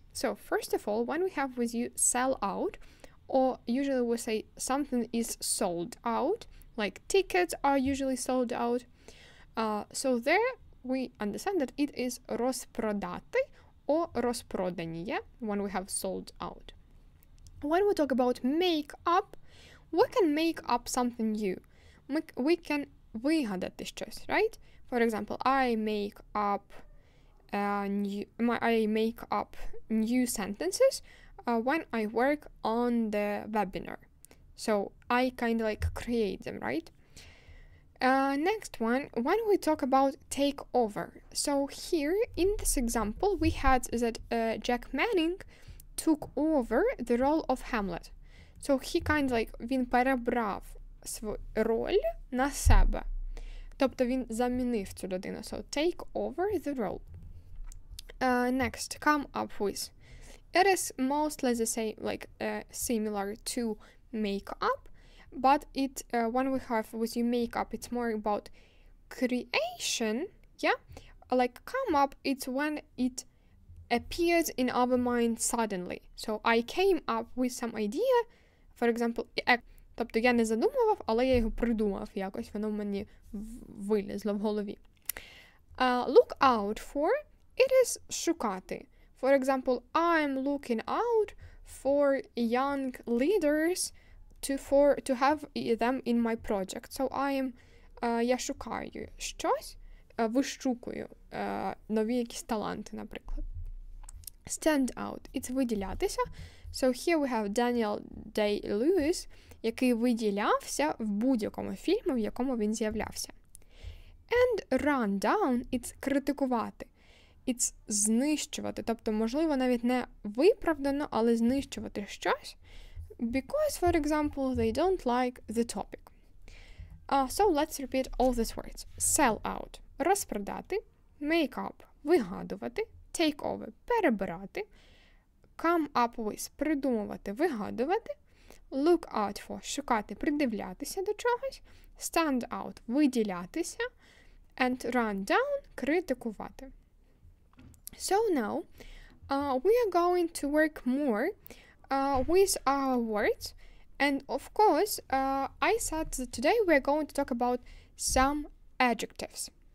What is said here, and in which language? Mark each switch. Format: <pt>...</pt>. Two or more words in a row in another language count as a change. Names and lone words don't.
<en>So first of all, when we have with you sell out, or usually we say something is sold out, like tickets are usually sold out. So there we understand that it is розпродати or розпродані when we have sold out. When we talk about make up, we can make up something new. We can</en> <uk>вигадати щось,</uk> <en>right? For example, I make up new sentences when I work on the webinar. So I kind of like create them, right? Next one, when we talk about take over. So here in this example, we had that Jack Manning took over the role of Hamlet. So he kind of like,</en> <uk>він перебрав свою роль на себе. Тобто він замінив цю людину.</uk> <en>So take over the role. Next, come up with. It is mostly the same, like similar to make up, but it when we have with you make up, it's more about creation. Yeah, like come up, it's when it appears in our mind suddenly. So I came up with some idea, for example,</en> <uk>тобто я не задумував, але я його придумав якось, воно мені вилізло в голові.</uk> <en>Look out for, it is шукати. For example, I'm looking out for young leaders to have them in my project. So</en> <uk>я шукаю щось, вищукую нові якісь таланти, наприклад.</uk> <en>Stand out, it's виділятися. So here we have Daniel Day-Lewis,</en> <uk>який виділявся в будь-якому фільмі, в якому він з'являвся.</uk> <en>And run down, it's критикувати.</en> <uk>It's знищувати, тобто, можливо, навіть не виправдано, але знищувати щось,</uk> <en>because, for example, they don't like the topic. So let's repeat all these words. Sell out – розпродати, make up – вигадувати, take over – перебирати, come up with –</en> <uk>придумувати, вигадувати,</uk> <en>look out for –</en> <uk>шукати, придивлятися до чогось,</uk> <en>stand out – виділятися, and run down – критикувати. So now, we are going to work more with our words, and of course, I said that today we are going to talk about some adjectives.</en>